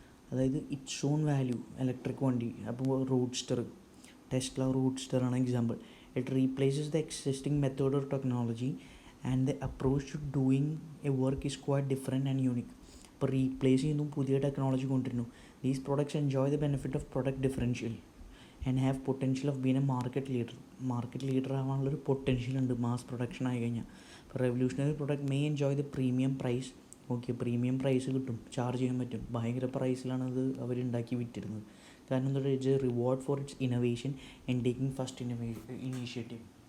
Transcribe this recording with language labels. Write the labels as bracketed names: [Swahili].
[Malayalam] അതായത് [English] It's own value. [Malayalam] Electric വണ്ടി, അപ്പോൾ റോഡ്സ്റ്റർ, ടെസ്ല റോഡ്സ്റ്റർ ആണ് example. [English] It replaces the existing method or technology and the approach to doing a work is quite different and unique. [Malayalam] ഇപ്പോൾ replace ചെയ്യുന്നു, പുതിയ technology കൊണ്ടുവരുന്നു. [English] These products enjoy the benefit of product differential and have potential of being a market leader. [Malayalam] Market leader ആവാനുള്ളൊരു potential ഉണ്ട് mass production ആയി കഴിഞ്ഞാൽ. ഇപ്പോൾ [English] Revolutionary product may enjoy the premium price. [Malayalam] Okay, premium price കിട്ടും, charge ചെയ്യാൻ പറ്റും. ഭയങ്കര പ്രൈസിലാണ് അത് അവരുണ്ടാക്കി വിറ്റിരുന്നത്. കാരണം എന്താ വെച്ചാൽ [English] It's a reward for its innovation and taking first initiative.